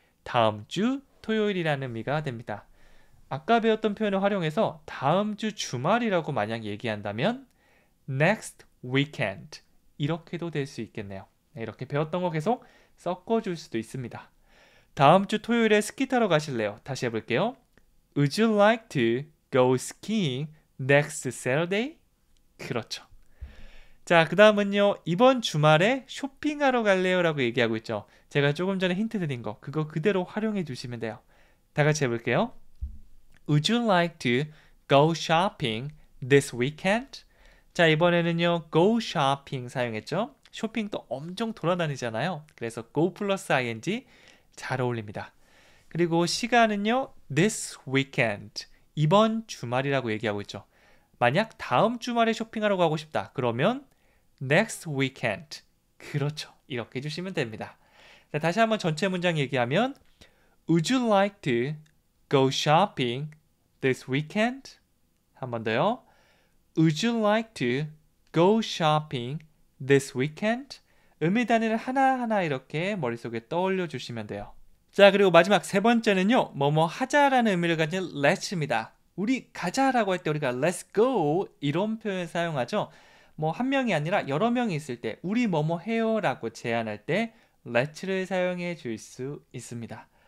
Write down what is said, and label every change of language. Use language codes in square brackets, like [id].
[ko] 다음 주 토요일이라는 의미가 됩니다. 아까 배웠던 표현을 활용해서 다음 주 주말이라고 만약 얘기한다면 [en] next weekend. [ko] 이렇게도 될 수 있겠네요. 이렇게 배웠던 거 계속 섞어줄 수도 있습니다. 다음 주 토요일에 스키 타러 가실래요? 다시 해볼게요. [en] Would you like to go skiing next Saturday? [ko] 그렇죠. 자, 그 다음은요. 이번 주말에 쇼핑하러 갈래요? 라고 얘기하고 있죠. 제가 조금 전에 힌트 드린 거 그거 그대로 활용해 주시면 돼요. 다 같이 해볼게요. [en] Would you like to go shopping this weekend? [ko] 자, 이번에는요. [en] go shopping [ko] 사용했죠. 쇼핑도 엄청 돌아다니잖아요. 그래서 go 플러스 ing 잘 어울립니다. 그리고 시간은요. [en] this weekend. [ko] 이번 주말이라고 얘기하고 있죠. 만약 다음 주말에 쇼핑하러 가고 싶다. 그러면 [en] next weekend. [ko] 그렇죠. 이렇게 해주시면 됩니다. 자, 다시 한번 전체 문장 얘기하면 [en] Would you like to go shopping this weekend? 한 번 더요. Would you like to go shopping this weekend? [ko] 의미 단위를 하나하나 이렇게 머릿속에 떠올려 주시면 돼요. 자, 그리고 마지막 세 번째는요. 뭐뭐 하자라는 의미를 가진 let's입니다. 우리 가자라고 할 때 우리가 [en] let's go [ko] 이런 표현 사용하죠. 뭐 한 명이 아니라 여러 명이 있을 때 우리 뭐뭐 해요 라고 제안할 때 let'를 사용해 줄 수 있습니다.